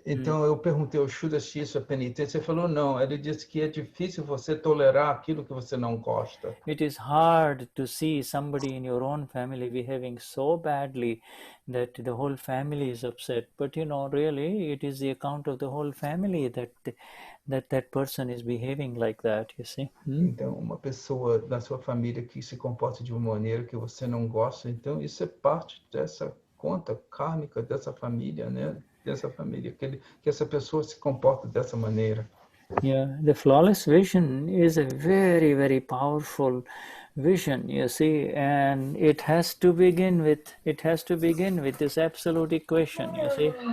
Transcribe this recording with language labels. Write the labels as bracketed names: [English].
[Portuguese] Então eu perguntei ao Shuddha se isso é penitência. Ele falou não. Ele disse que é difícil você tolerar aquilo que você não gosta. [English] It is hard to see somebody in your own family behaving so badly that the whole family is upset. But really, it is the account of the whole family that person is behaving like that, you see. [Portuguese] Então, uma pessoa da sua família que se comporta de uma maneira que você não gosta, então isso é parte dessa conta kármica dessa família, né? Dessa família, que essa pessoa se comporta dessa maneira. [English] Yeah, the flawless vision is a very, very powerful vision, you see, and it has to begin with this absolute equation, you see.